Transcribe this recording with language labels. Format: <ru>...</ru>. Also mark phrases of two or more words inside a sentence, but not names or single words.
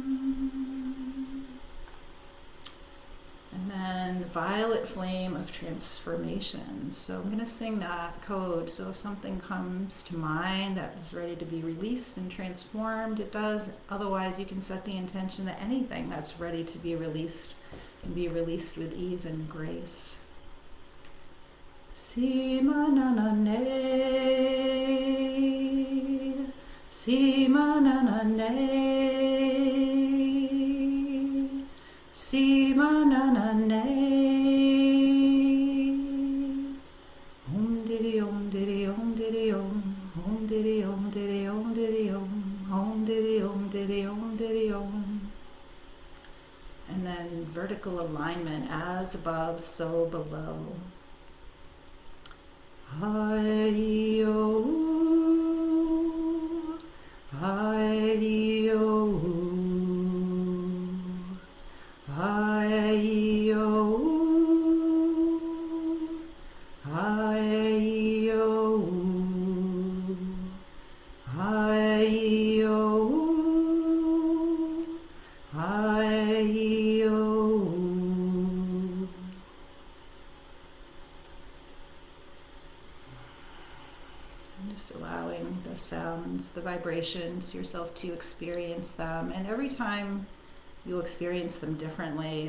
<en>Violet flame of transformation. So I'm going to sing that code. So if something comes to mind that is ready to be released and transformed, it does. Otherwise, you can set the intention that anything that's ready to be released can be released with ease and grace. Sima na na ne, sima na na ne. Si ma na na ne. Om diddy om diddy om diddy om. Om diddy om diddy om diddy om. Om diddy om diddy om diddy om. And then vertical alignment, as above, so below. Hi-yo, hi-yo, hi-yo, hi-yo, hi-yo, hi-yo. Just allowing the sounds, the vibrations, yourself to experience them. And every time you'll experience them differently.</en>